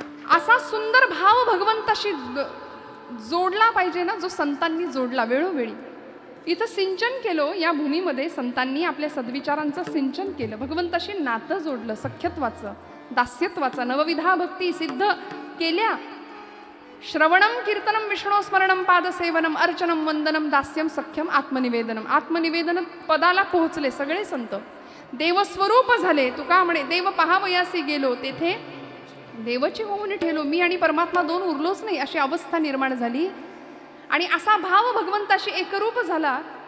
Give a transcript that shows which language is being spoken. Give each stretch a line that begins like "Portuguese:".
Marathi: असा सुंदर भाव भगवंताशी जोडला पाहिजे ना, जो संतांनी जोडला वेळोवेळी. इथं सिंचन केलं, या भूमीमध्ये संतांनी आपल्या सद्विचारांचं सिंचन केलं, भगवंताशी नातं जोडलं, सख्यत्वाचं, दास्यत्वाचं. नवविधा भक्ती सिद्ध केल्या.
Sanskrit: श्रवणम कीर्तनम विष्णुस्मरणम पादसेवनम अर्चनम वंदनम दास्यम सख्यम आत्मनिवेदनम.
Marathi: आत्मनिवेदन पदाला पोहोचले सगळे संत, देवस्वरूप झाले. तुका म्हणे, देव पहावयासी गेलो तेथे देवची होऊन ठेलो. मी आणि परमात्मा 2 उरलोच नाही, अशी अवस्था निर्माण झाली. आणि असा भाव भगवंताशी एकरूप झाला.